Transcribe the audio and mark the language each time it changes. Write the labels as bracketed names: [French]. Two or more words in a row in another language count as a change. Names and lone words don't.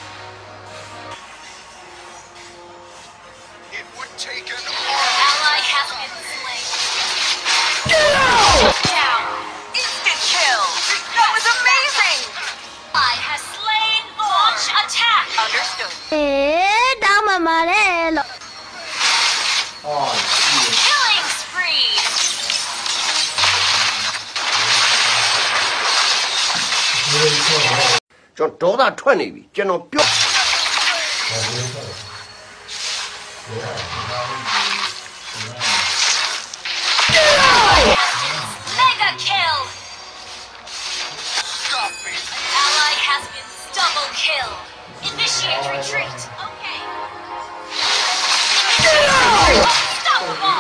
[English] It would take an Ally has been slain. Down. Instant kill. That was amazing. Ally has slain. Launch attack. Understood. [Burmese] တောင်းမလဲလို့ [English] Killing spree. [Burmese] ကျွန်တော်ဒေါသထွက်နေပြီကျွန်တော်ပြော [English] Mega kill. stop me. Ally has been double kill. Initiate retreat. Okay. Unstoppable.